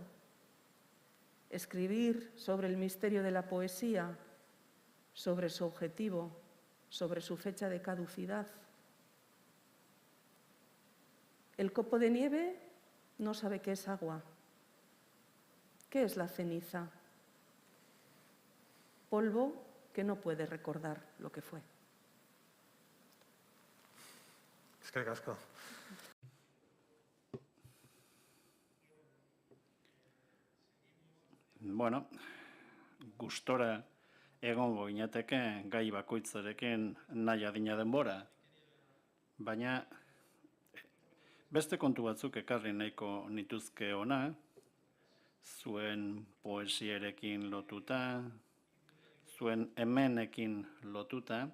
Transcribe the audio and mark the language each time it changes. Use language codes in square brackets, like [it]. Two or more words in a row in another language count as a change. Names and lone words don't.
[es] Escribir sobre el misterio de la poesía, sobre su objetivo, sobre su fecha de caducidad. El copo de nieve no sabe qué es agua. ¿Qué es la ceniza? Polvo que no puede recordar lo que fue. [eu] Eskerrik asko. Bueno, gustora egongo ginateke gai bakoitzarekin nahi adina denbora, baina beste kontu batzuk ekarri nahiko nituzke ona, zuen poesierekin lotuta, zuen hemenekin lotuta.